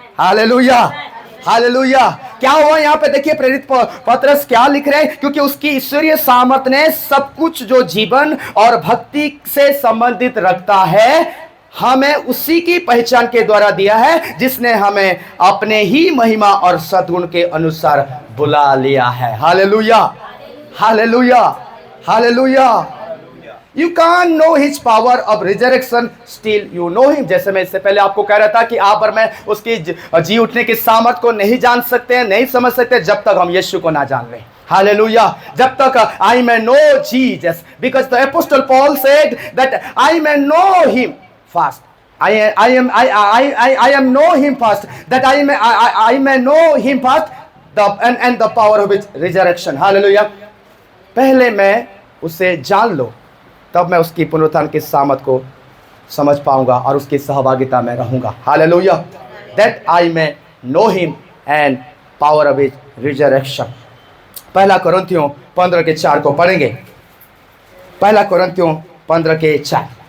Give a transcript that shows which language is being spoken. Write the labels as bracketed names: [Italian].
[Hindi] Hallelujah, hallelujah. क्या हुआ यहाँ पे देखिए, प्रेरित पत्रस क्या लिख रहे हैं, क्योंकि उसकी ईश्वरीय सामर्थ ने सब कुछ जो जीवन और भक्ति से संबंधित रखता है हमें उसी की पहचान के द्वारा दिया है, जिसने हमें अपने ही महिमा और सद्गुण के अनुसार बुला लिया है। Hallelujah, hallelujah, hallelujah. [English] You can't know his power of resurrection, still you know him। [Hindi] जैसे मैं इससे पहले आपको कह रहा था कि आप और मैं उसकी जी उठने की सामर्थ को नहीं जान सकते हैं, नहीं समझ सकते जब तक हम यीशु को ना जान लें। हालेलुया। जब तक [English] I may know Jesus, because the apostle Paul said that I may know him first। I am know him first, that I may know him first, and the power of his resurrection। Hallelujah. [Hindi] पहले मैं उसे जान लो, तब मैं उसकी पुनरुत्थान की सामर्थ को समझ पाऊंगा और उसकी सहभागिता में रहूंगा। Hallelujah. [English] That I may know him and power of his resurrection. [Hindi] पहला कोरिन्थियों 15:4 को पढ़ेंगे। पहला कोरिन्थियों 15:4।